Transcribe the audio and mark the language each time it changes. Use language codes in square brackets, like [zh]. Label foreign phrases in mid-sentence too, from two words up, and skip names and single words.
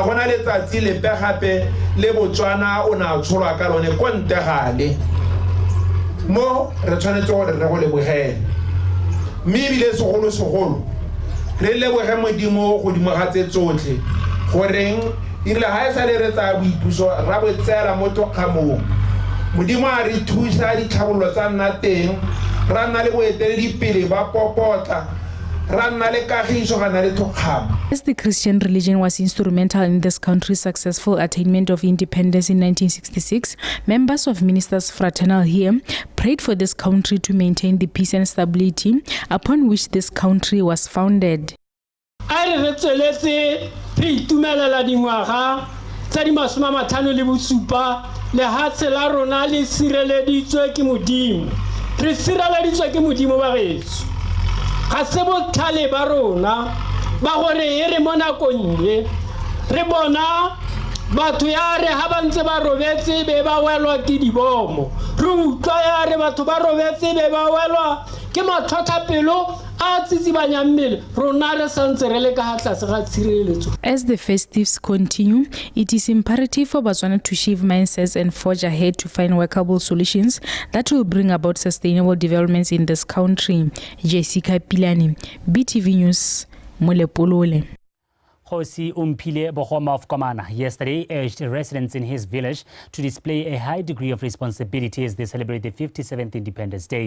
[tn] gona letsatsi lepe gape le Botswana o na tsholwa ka lone ko ntegale mo re tshwanetse gore re go lebogele mme ebile segolo re leboge Modimo godimo ga tse tsotlhe goreng irile ha sa le re tsa boipuso ra botsela mo tokgamong Modimo a re thusa ditlhabololo tsa nna teng ra nna le boeteledipele ba popotla [en] As the Christian religion was instrumental in this country's successful attainment of independence in 1966, members of Ministers Fraternal here prayed for this country to maintain the peace and stability upon which this country was founded. [tn] Ga se botlhale ba rona ba gore e re mo nakong ye re bona batho ya re ha ba ntse ba robetse be ba welwa ke dibomo re utlwa ya re batho ba robetse be ba welwa ke matlhotlhapelo a tsitsibanya mmele rona re santse re le ka tlase ga tshireletso. [en] As the festives continue, it is imperative for Botswana to shift mindsets and forge ahead to find workable solutions that will bring about sustainable developments in this country. Jessica Pilani, BTV News, Molepolole. Khosi Umphile Bohoma of Komana yesterday urged residents in his village to display a high degree of responsibility as they celebrate the 57th Independence Day.